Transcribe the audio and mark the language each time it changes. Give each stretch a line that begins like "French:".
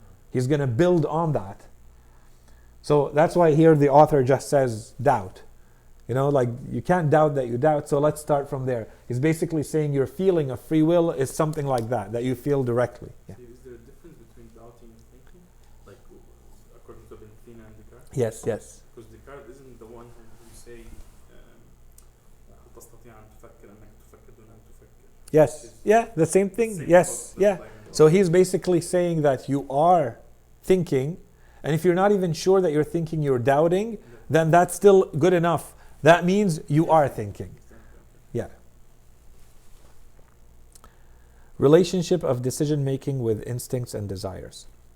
English: He's going to build on that. So that's why here the author just says doubt. You know, like you can't doubt that you doubt, so let's start from there. He's basically saying your feeling of free will is something like that you feel directly. Yeah. Is there a difference between doubting and thinking? Like according to Ibn Sina and Descartes? Yes. Because Descartes isn't the one who say
Arabic: تستطيع أن تفكر أنك تفكر دون أن تفكر.
English: Yes. Yeah, the same thing. Yes. Yeah. So he's basically saying that you are thinking, and if you're not even sure that you're thinking, you're doubting, then that's still good enough. That means you are thinking. Yeah. Relationship of decision making with instincts and desires.